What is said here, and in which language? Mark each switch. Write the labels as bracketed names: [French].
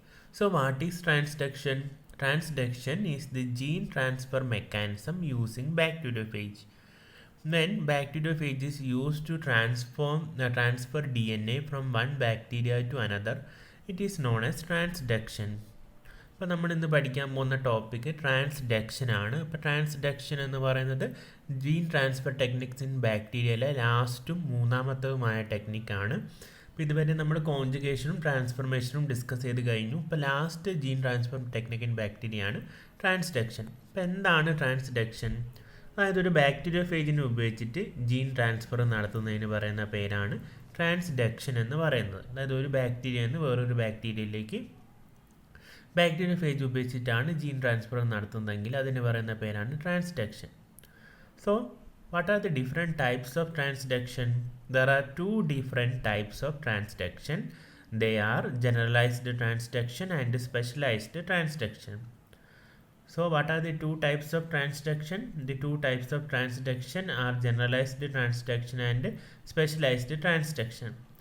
[English] So what is transduction? Transduction is the gene transfer mechanism using bacteriophage. When bacteriophage is used to transfer DNA from one bacteria to another, it is known as transduction. [Malayalam] അപ്പോൾ നമ്മൾ ഇന്ന് പഠിക്കാൻ പോകുന്ന topic transduction ആണ്. അപ്പോൾ transduction എന്ന് പറയുന്നത് [English] gene transfer techniques in [Malayalam] ബാക്ടീരിയയിലെ ലാസ്റ്റും മൂന്നാമത്തതുമായ ടെക്നിക്കാണ്. അപ്പോൾ ഇതുവരെ നമ്മൾ കോൺജുഗേഷനും ട്രാൻസ്ഫർമേഷനും ഡിസ്കസ് ചെയ്ത് കഴിഞ്ഞു. ഇപ്പോൾ [English] last gene transfer technique in bacteria [Malayalam] ആണ് ട്രാൻസ്ഡക്ഷൻ. അപ്പോൾ എന്താണ് ട്രാൻസ്ഡക്ഷൻ? അതായത് ഒരു ബാക്ടീരിയോഫേജിനെ ഉപയോഗിച്ചിട്ട് ജീൻ ട്രാൻസ്ഫർ നടത്തുന്നതിന് പറയുന്ന പേരാണ് ട്രാൻസ്ഡക്ഷൻ എന്ന് പറയുന്നത്. അതായത് ഒരു ബാക്ടീരിയയിൽ നിന്ന് വേറൊരു ബാക്ടീരിയയിലേക്ക് ബാക്ടീരിയോഫേജ് ഉപയോഗിച്ചിട്ടാണ് ജീൻ ട്രാൻസ്ഫർ നടത്തുന്നതെങ്കിൽ അതിന് പറയുന്ന പേരാണ് transduction. [English] So what are the different types of transduction? There are two different types of transduction. They are generalized transduction and specialized transduction. So what are the two types of transduction? The two types of transduction are generalized transduction and specialized transduction.